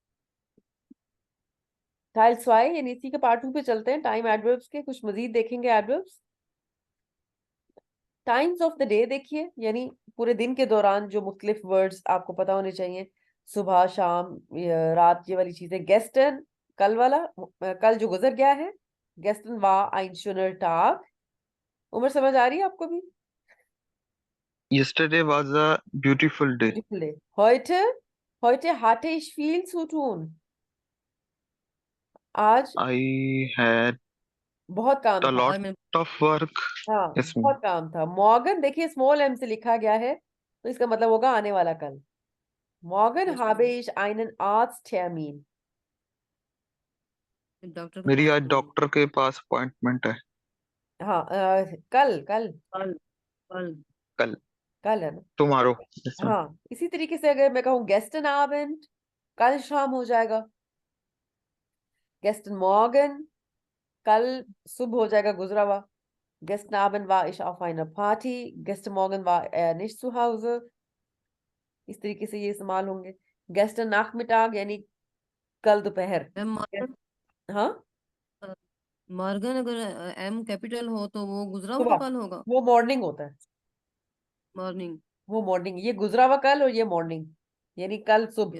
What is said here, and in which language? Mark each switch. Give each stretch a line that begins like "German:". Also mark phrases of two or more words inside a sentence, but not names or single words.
German: Teil zwei यानी इसी के पार्ट 2 पे चलते हैं।
English: time adverbs
Hindi: के कुछ मजीद देखेंगे एडवर्ब्स।
English: times of the day
Hindi: देखिए, यानी पूरे दिन के दौरान जो मुख्तलिफ वर्ड्स आपको पता होने चाहिए, सुबह शाम रात, ये वाली चीजें। गेस्टन, कल वाला, कल जो गुजर गया है।
German: गेस्टन war ein schöner Tag,
Hindi: उम्र समझ आ रही है आपको भी?
English: yesterday was a beautiful day beautiful day.
German: heute hatte ich viel zu tun,
Hindi: आज
English: I had
Hindi: बहुत काम
English: a
Hindi: था।
English: lot
Hindi: आज मैं
English: of work
Hindi: हाँ,
English: yes ma'am
Hindi: बहुत काम था। मॉर्गन देखिए
English: small m
Hindi: से लिखा गया है, तो इसका मतलब होगा आने वाला कल।
German: Morgen
English: Yes,
German: habe
English: ma'am.
German: ich einen Arzttermin.
Hindi: डॉक्टर के मेरी पास आज जाऊंगी। डॉक्टर के पास अपॉइंटमेंट है। हाँ कल कल कल कल कल, कल है ना। टुमारो। हाँ इसी तरीके से अगर मैं कहूँ
German: gestern Abend,
Hindi: कल शाम हो जाएगा।
German: gestern Morgen,
Hindi: कल सुबह हो जाएगा गुजरा हुआ।
German: gestern Abend war ich auf einer Party, gestern Morgen war er nicht zu Hause।
Hindi: इस तरीके से ये इस्तेमाल होंगे।
German: gestern Nachmittag
Hindi: यानी कल दोपहर। मैम मार्गन, हाँ मार्गन अगर
English: M capital
Hindi: हो तो वो गुजरा हुआ सुबह, कल होगा। वो मॉर्निंग होता है। मॉर्निंग। वो मॉर्निंग, ये गुजरा हुआ कल और ये मॉर्निंग यानी कल सुबह।